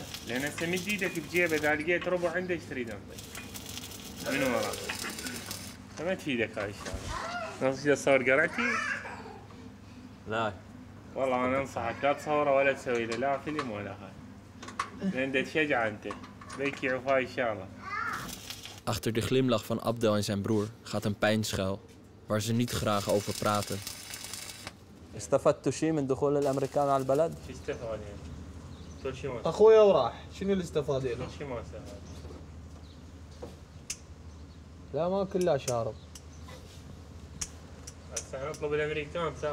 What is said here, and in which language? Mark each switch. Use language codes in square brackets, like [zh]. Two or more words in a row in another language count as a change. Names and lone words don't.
[ar] لأن هسه مد ايدك بجيبه اذا لقيت ربع عنده ايش تريد انطي؟ من وراه. فما تفيدك هاي الشغلة. نصيحة تصور قرعتي؟ لا. والله انا انصحك لا تصوره ولا تسوي له لا فيلم ولا هاي. لأن تشجع انت. بيك يعوف هاي الشغلة. [nl] Achter de glimlach van Abdel en zijn broer gaat een pijn schuil, waar ze niet graag over praten. [ar] استفدتوا شيء من دخول الامريكان على البلد؟ شو استفاد يعني؟ كل شيء ما اخويا وراح، شنو اللي استفاد له؟ كل شيء ما استفاد. لا ما كلها شارب. هسه نطلب الامريكان سوا.